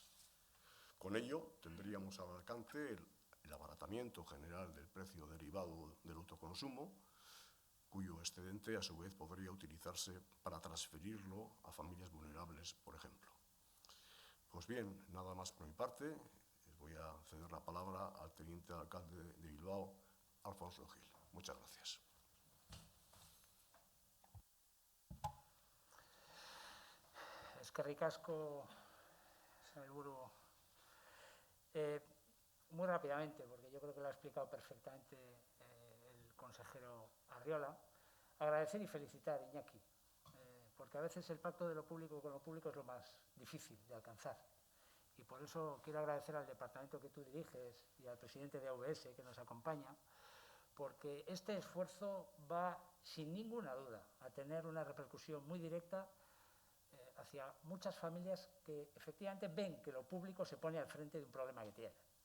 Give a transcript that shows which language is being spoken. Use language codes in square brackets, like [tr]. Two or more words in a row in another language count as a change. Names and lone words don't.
[es] Con ello, tendríamos al alcance el abaratamiento general del precio derivado del autoconsumo, cuyo excedente, a su vez, podría utilizarse para transferirlo a familias vulnerables, por ejemplo. Pues bien, nada más por mi parte. Voy a ceder la palabra al teniente alcalde de Bilbao, Alfonso Gil. Muchas gracias. [eu] Eskerrik asko, sailburu. [es] Muy rápidamente, porque yo creo que lo ha explicado perfectamente el consejero Arriola, agradecer y felicitar a Iñaki, porque a veces el pacto de lo público con lo público es lo más difícil de alcanzar. Y por eso quiero agradecer al departamento que tú diriges y al presidente de AVS que nos acompaña, porque este esfuerzo va, sin ninguna duda, a tener una repercusión muy directa hacia muchas familias que efectivamente ven que lo público se pone al frente de un problema que tienen.